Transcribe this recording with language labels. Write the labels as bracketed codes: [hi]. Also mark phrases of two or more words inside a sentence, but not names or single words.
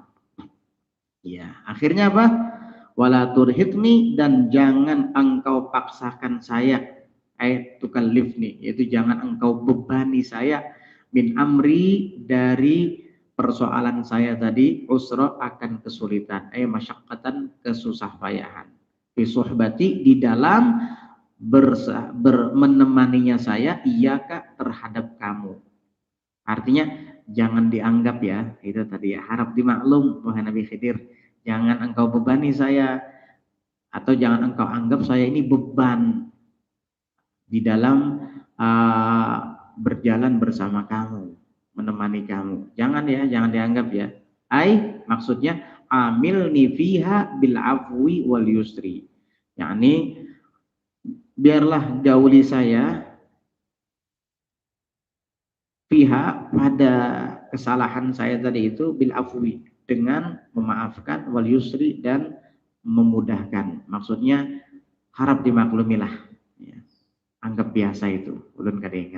[id] Ya, akhirnya apa? [ar] ولا ترهقني, [id] dan jangan engkau paksakan saya. Tukallifni, yaitu jangan engkau bebani saya [ar] من أمري, [id] dari persoalan saya tadi, usra, akan kesulitan, masyaqqatan, kesusah payahan. [ar] في صحبتي, [id] di dalam menemaninya saya, iyaka, terhadap kamu. Artinya jangan dianggap ya, itu tadi ya, harap dimaklum wahai Nabi Khidir, jangan engkau bebani saya, atau jangan engkau anggap saya ini beban di dalam berjalan bersama kamu, menemani kamu. Jangan ya, jangan dianggap ya. [ar] Maksudnya عاملني فيها بالعفو واليسر. [id] Yakni biarlah gauli saya pihak pada kesalahan saya tadi itu [ar] بالعفو, [id] dengan memaafkan, [ar] واليسر, [id] dan memudahkan. Maksudnya harap dimaklumilah ya. Anggap biasa itu, [bjn] ulun kada ingat.